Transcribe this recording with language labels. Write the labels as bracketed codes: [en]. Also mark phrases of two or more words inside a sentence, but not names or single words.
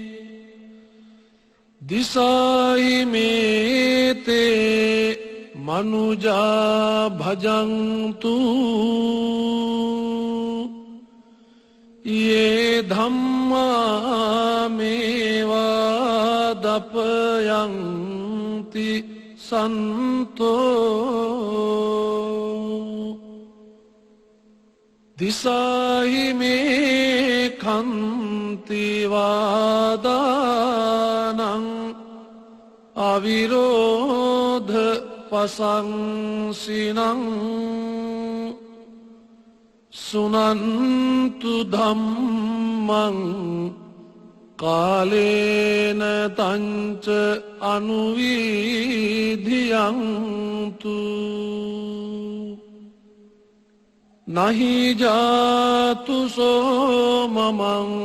[pi] දිසාහි මේ තේ මනුජා භජන්තු යේ ධම්මා මේවා දපයන්ති සන්තෝ දිසාහි මේ කන්ති වාදානං අවිරෝධ පසංසිනං සුනන්තු ධම්මං කාලේන තංච අනුවිධියන්තු නහි ජාතු සෝමමං